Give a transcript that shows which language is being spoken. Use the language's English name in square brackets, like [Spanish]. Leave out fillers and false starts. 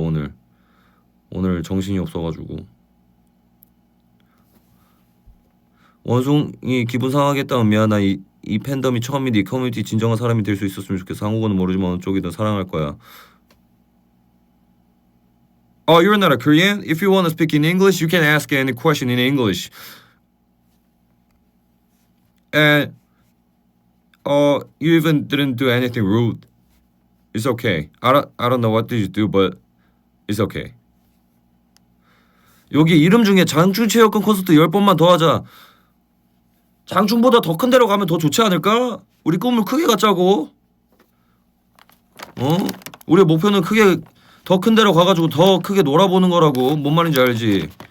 [Korean] 오늘 정신이 없어가지고. 원숭이 기분 상하겠다면 미안하다. 이 팬덤이 처음인데 이 커뮤니티 진정한 사람이 될 수 있었으면 좋겠어. 한국어는 모르지만 어느 쪽이든 사랑할 거야. [English] Oh, you're not a Korean? If you want to speak in English, you can ask any question in English. And you even didn't do anything rude. It's okay. I don't know what did you do, but it's okay. [Korean] 여기 이름 중에 장충 체육관 콘서트 10번만 더 하자. 장충보다 더 큰 데로 가면 더 좋지 않을까? 우리 꿈을 크게 갖자고. 우리의 목표는 더 큰 데로 가가지고 더 크게 놀아보는 거라고. 뭔 말인지 알지?